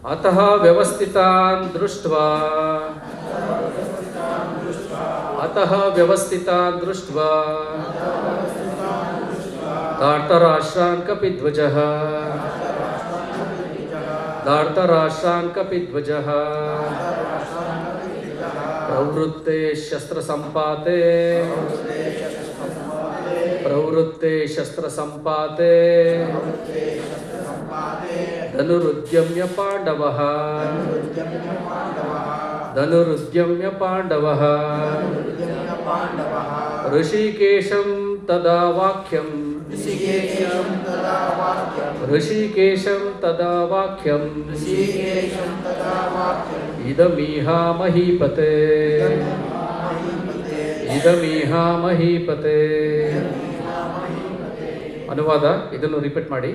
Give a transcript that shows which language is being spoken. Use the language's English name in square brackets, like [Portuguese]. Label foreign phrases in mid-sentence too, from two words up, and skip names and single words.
[Sanskrit] ಅತಃ ವ್ಯವಸ್ಥಿತಾನ್ ದೃಷ್ಟ್ವಾ ಧಾರ್ತರಾಷ್ಟ್ರಾನ್ ಕಪಿಧ್ವಜಃ ಪ್ರವೃತ್ತೆ ಶಸ್ತ್ರ ಸಂಪಾತೆ ಧನುರುದ್ಯಮ್ಯ ಪಾಂಡವಃ ಋಷಿಕೇಶಂ ತದಾ ವಾಕ್ಯಂ ಇದಮೀಹ ಮಹೀಪತೆ. [Kannada] ಅನುವಾದ ಇದನ್ನು ರಿಪೀಟ್ ಮಾಡಿ.